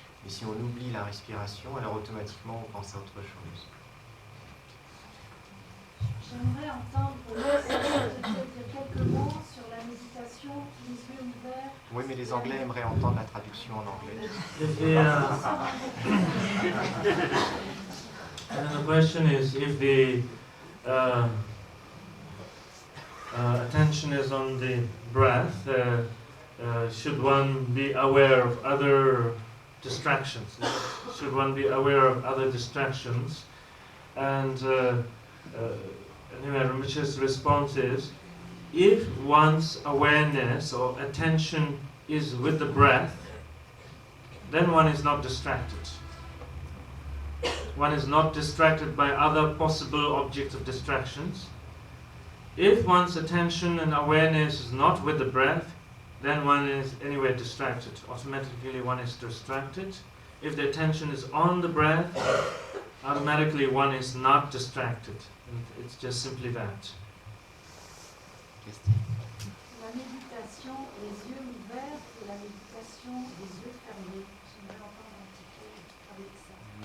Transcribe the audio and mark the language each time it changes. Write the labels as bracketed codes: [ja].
[fr] Mais si on oublie la respiration, alors automatiquement on pense à autre chose. J'aimerais entendre dire quelques mots sur la méditation, les yeux ouverts. Oui, mais les Anglais aimeraient entendre la traduction en anglais. [en] And the question is, if the attention is on the breath, should one be aware of other distractions? Should one be aware of other distractions? And anyway, Rinpoche's response is, if one's awareness or attention is with the breath, then one is not distracted. One is not distracted by other possible objects of distractions. If one's attention and awareness is not with the breath, then one is anyway distracted. Automatically one is distracted. If the attention is on the breath, automatically one is not distracted. And it's just simply that. [fr] La méditation, les yeux ouverts, et la méditation, les yeux fermés. J'aimerais entendre un petit peu avec ça.